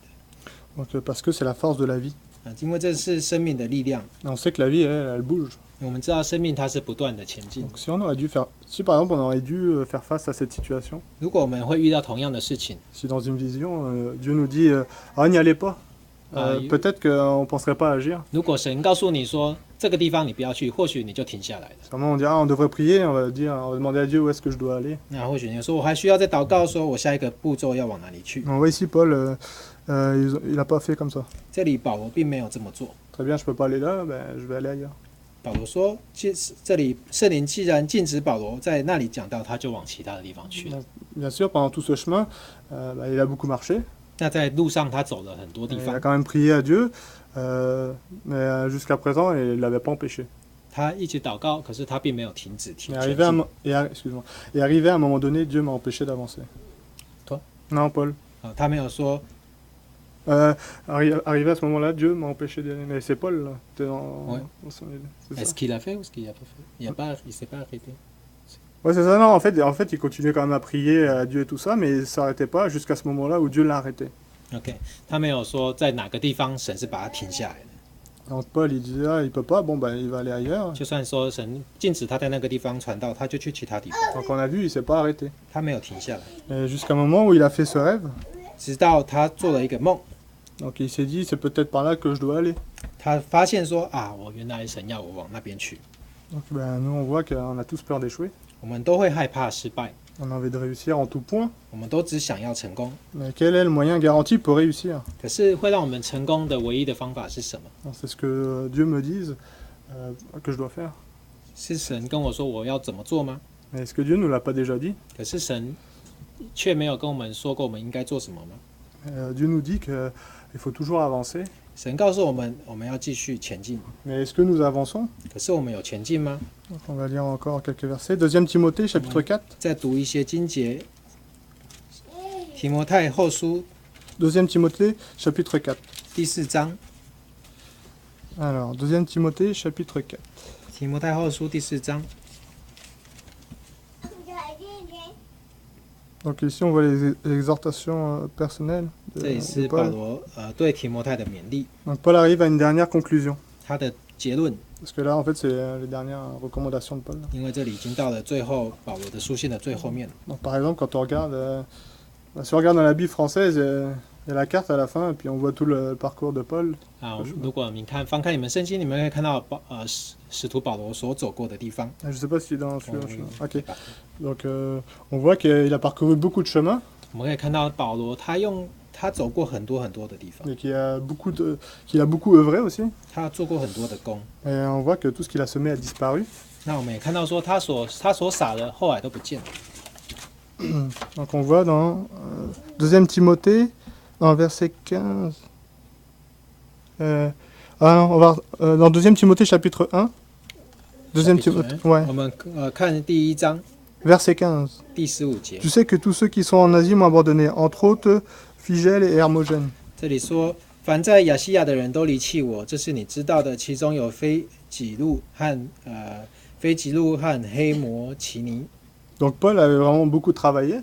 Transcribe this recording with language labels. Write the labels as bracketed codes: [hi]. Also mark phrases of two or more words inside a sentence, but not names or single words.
[fr] Donc, parce que c'est la force de la vie. [zh] 因为这是生命的力量。 [fr] Et on sait que la vie, elle bouge. [zh] 我们知道生命它是不断的前进。 [fr] Donc, si par exemple on aurait dû faire face à cette situation, [zh] 如果我们会遇到同样的事情， [fr] si dans une vision, Dieu nous dit n'y allez pas, peut-être qu'on ne penserait pas agir. [zh] 如果神告诉你说这个地方你不要去，或许你就停下来了。 [fr] Sûrement on dira on devrait prier, on va demander à Dieu où est-ce que je dois aller. [zh] 那或许你说我还需要再祷告，说我下一个步骤要往哪里去。 [fr] On voit ici Paul, il n'a pas fait comme ça. [zh] 这里保罗并没有这么做。 [fr] Très bien, je peux pas aller là, je vais aller ailleurs. [zh] 保罗说，这里圣灵既然禁止保罗在那里讲道，他就往其他的地方去了。 [fr] Bien sûr, pendant tout ce chemin, il a beaucoup marché. [zh] 那在路上他走了很多地 [fr] Il [zh] 方 [fr] a，quand même prié à Dieu, mais jusqu'à présent, il ne l'avait pas empêché. [zh] 他一直祷告，可是他并没有停止 [fr] Et [zh] 前 [fr] arrivé, [zh] 进。 [fr] arrivé à un moment donné, Dieu m'a empêché d'avancer. Toi? Non, Paul. [zh] 他没有说， [fr] Arrivé à ce moment-là, Dieu m'a empêché d'aller. Mais c'est Paul, là. T'es Ouais. c'est est-ce ça. qu'il a fait ou est-ce qu'il n'a pas fait? Il s'est pas arrêté. Ouais, c'est ça. Non, en fait, il continuait quand même à prier à Dieu et tout ça, mais il s'arrêtait pas jusqu'à ce moment-là où Dieu l'a arrêté. [zh] OK，他没有说在哪个地方神是把他停下来的。 [fr] Donc Paul, il disait, il peut pas, bon, il va aller ailleurs. [zh] 就算说神禁止他在那个地方传道，他就去其他地方， [fr] Donc on a vu, il s'est pas arrêté. [zh] 他没有停下来， [fr] Et jusqu'à un moment où il a fait ce rêve, [zh] 直到他做了一个梦， [fr] donc il s'est dit, c'est peut-être par là que je dois aller. [zh] 他发现说啊，我原来神要我往那边去。 [fr] Donc nous, on voit qu'on a tous peur d'échouer. [zh] 我们都会害怕失败， [fr] On a envie de réussir en tout point. [zh] 我们都只想要成功。 [fr] Mais quel est le moyen garanti pour réussir? [zh] 可是会让我们成功的唯一的方法是什么？ [fr] Donc, c'est ce que Dieu me dise que je dois faire. [zh] 是神跟我说我要怎么做吗？ [fr] Mais est-ce que Dieu ne nous l'a pas déjà dit? [zh] 可是神却没有跟我们说过我们应该做什么吗？ [fr] Dieu nous dit qu'il faut toujours avancer. [zh] 神告诉我们，我们要继续前进。 [fr] Mais est-ce que nous avançons? [zh] 可是我们有前进吗？ [fr] Donc, on va lire encore quelques versets. 2 Timothée, chapitre 4. [zh] 再读一些经节，提摩太后书 [fr] 2 Timothée, chapitre 4. [zh] 第4章， [fr] Alors, 2 Timothée, chapitre 4. [zh] 提摩太后书第4章， [fr] Donc ici, on voit les exhortations personnelles [zh] 这里 [fr] de [zh] 是保 [fr] Paul. [zh] 罗对提摩太的勉励， [fr] Donc Paul arrive à une dernière conclusion. [zh] 他的结论， [fr] Parce que là, en fait, c'est les dernières recommandations de Paul. [zh] 因为这里已经到了最后保罗的书信的最后面了。 [fr] Donc, par exemple, quand on regarde, si on regarde dans la Bible française, il y a la carte à la fin, et puis on voit tout le parcours de Paul. [zh] 啊，如果你翻看你们圣经，你们可以看到使徒保罗所走过的地方。 [fr] Je sais pas si dans celui-là. Oui. Ok. Donc, on voit qu'il a parcouru beaucoup de chemins [zh] 我们可以看到保罗他走过很多的地方， [fr] et qu'il a beaucoup œuvré aussi. [zh] 他做过很多的工。 [fr] Et on voit que tout ce qu'il a semé a disparu. [zh] 那我们也看到说他所撒的后来都不见了。 [fr] Donc, on voit dans 2 Timothée, dans verset 15. On va dans 2 Timothée chapitre 1. 2 Timothée, ouais, [zh] 我们看第1章 [fr] verset 15. [zh] 第15节， [fr] Tu sais que tous ceux qui sont en Asie m'ont abandonné, entre autres Phygèle et Hermogène. [zh] 这里说，凡在亚细亚的人都离弃我，这是你知道的，其中有非吉路和黑摩奇尼。 [fr] Donc Paul avait vraiment beaucoup travaillé,